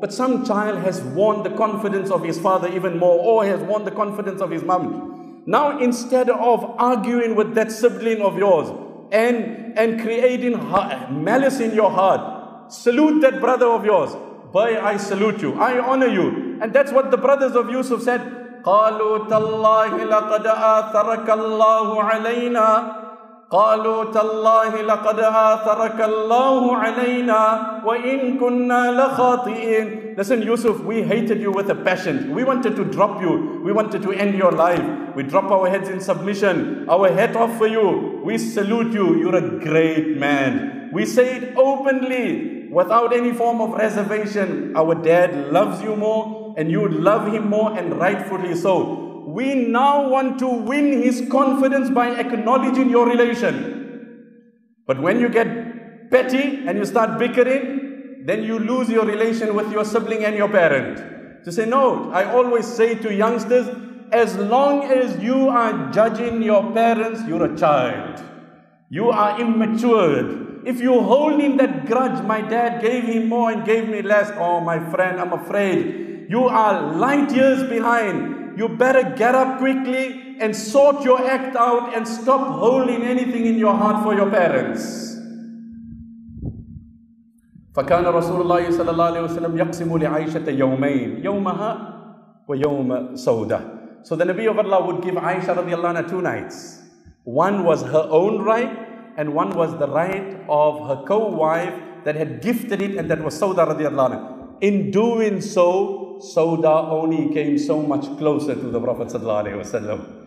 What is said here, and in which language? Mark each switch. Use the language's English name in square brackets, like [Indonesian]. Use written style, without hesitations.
[English] but some child has won the confidence of his father even more, or has won the confidence of his mom. Now, instead of arguing with that sibling of yours and creating malice in your heart, salute that brother of yours. Boy, I salute you, I honor you. And that's what the brothers of Yusuf said. [Arabic] قَالُوا تَاللَّهِ لَقَدْ آثَرَكَ اللَّهُ عَلَيْنَا قالوا تالله لقد آثرك الله علينا وإن كنا لخاطئين. [English] Listen, Yusuf, we hated you with a passion. We wanted to drop you. We wanted to end your life. We drop our heads in submission, our head off for you. We salute you. You're a great man. We say it openly without any form of reservation. Our dad loves you more and you love him more, and rightfully so. We now want to win his confidence by acknowledging your relation. But when you get petty and you start bickering, then you lose your relation with your sibling and your parent. To say, no, I always say to youngsters, as long as you are judging your parents, you're a child. You are immature. If you're holding that grudge, my dad gave him more and gave me less. Oh, my friend, I'm afraid. You are light years behind. You better get up quickly and sort your act out and stop holding anything in your heart for your parents. [Arabic] فكان رسول الله صلى الله عليه وسلم يقسم لعائشة يومين يومها ويوم سودة. [English] So the Nabi of Allah would give Aisha radiallahu anha 2 nights. One was her own right, and one was the right of her co-wife that had gifted it, and that was Sawda radiallahu anha. In doing so, Sawda only came so much closer to the Prophet ﷺ.